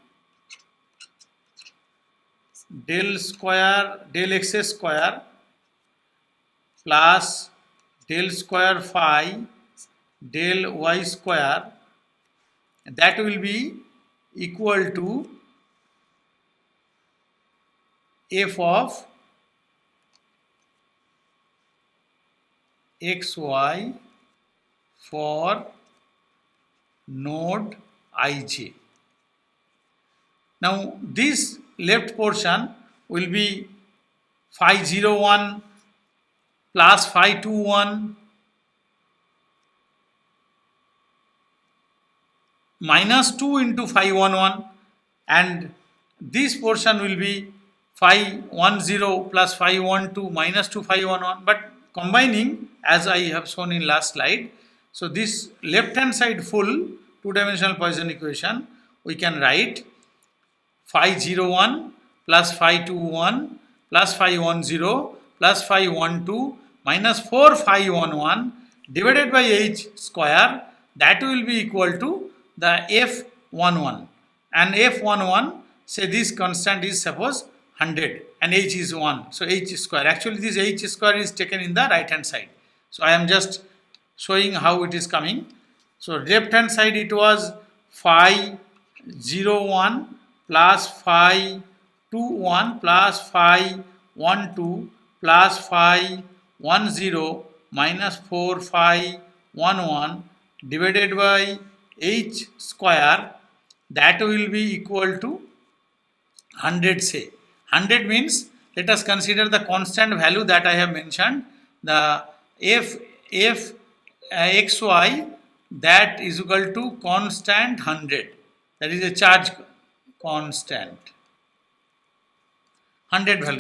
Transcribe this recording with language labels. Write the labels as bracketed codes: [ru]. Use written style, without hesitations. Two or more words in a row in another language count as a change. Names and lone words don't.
[en] del square del x square plus del square phi del y square, that will be equal to f of xy for node ij. Now this left portion will be phi 0 1 plus phi 2 1 minus 2 into phi 1 1, and this portion will be phi 1 0 plus phi 1 2 minus 2 phi 1 1, but combining as I have shown in last slide. So this left hand side full two-dimensional Poisson equation, we can write phi 0 1 plus phi 2 1 plus phi 1 0 plus phi 1 2 minus 4 phi 11 divided by h square, that will be equal to the f11, and f11, say this constant is suppose 100 and h is 1, so h square, actually this h square is taken in the right hand side, so I am just showing how it is coming. So left hand side it was phi 01 plus phi 21 plus phi 12 plus phi 10 minus 4 phi 11 divided by h square, that will be equal to 100, say 100 means, let us consider the constant value that I have mentioned, the f xy, that is equal to constant 100, that is a charge constant 100 value.